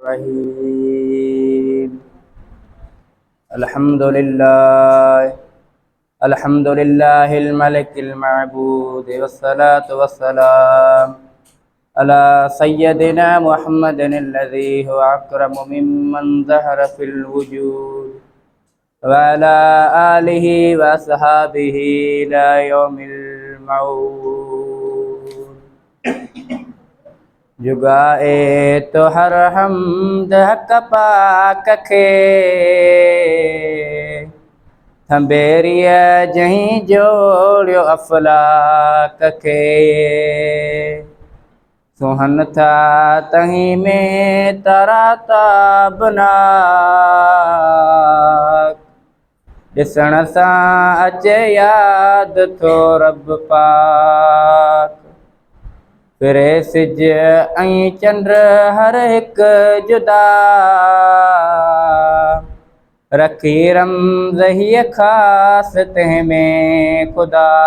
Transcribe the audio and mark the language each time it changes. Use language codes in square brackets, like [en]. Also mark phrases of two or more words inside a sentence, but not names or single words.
[ar] الرحيم الحمد لله الحمد لله الملك المعبود والصلاة والسلام على سيدنا محمد الذي هو أكرم ممن ظهر في الوجود وعلى آله وأصحابه إلى يوم الموعود [sd] जुगाए तो हर हमद हक पाक खे थंबेरिया जहीं जोड़ियो अफलाक खे सुहन था तहीं में तराता बना ॾिसण सां अचे यादि थो रब पाक फिरे सिज ऐं चंड हर हिकु जुदा रखी रमज़ हीअ ख़ासि तंहिं में ख़ुदा